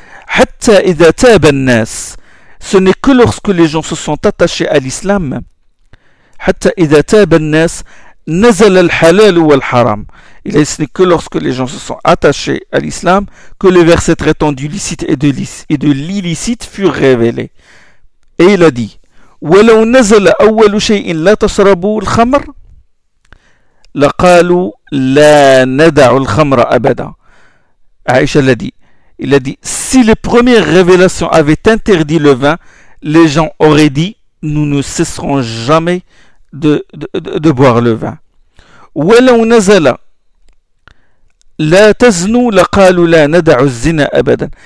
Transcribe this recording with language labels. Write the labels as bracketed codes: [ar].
[ar] Hatta idha taba an-nas, [fr] ce n'est que lorsque les gens se sont attachés à l'islam. [ar] Hatta idha taba an-nas nazala al-halal wal-haram. [fr] Il est ce n'est que lorsque les gens se sont attachés à l'islam que le verset traitant du licite et de l'illicite furent révélés. Et il a dit [ar] وَلَوْ نَزَلَ أَوَّلُ شَيْءٍ لَا تَشْرَبُوا الْخَمْرَ لَقَالُوا لَا نَدَعُوا الْخَمْرَ أَبَدًا. [fr] Aïcha l'a dit. Il a dit si les premières révélations avaient interdit le vin, les gens auraient dit nous ne cesserons jamais de boire le vin. [ar] وَلَوْ نَزَلَ La taznu la qalu la nada'u zina abadan.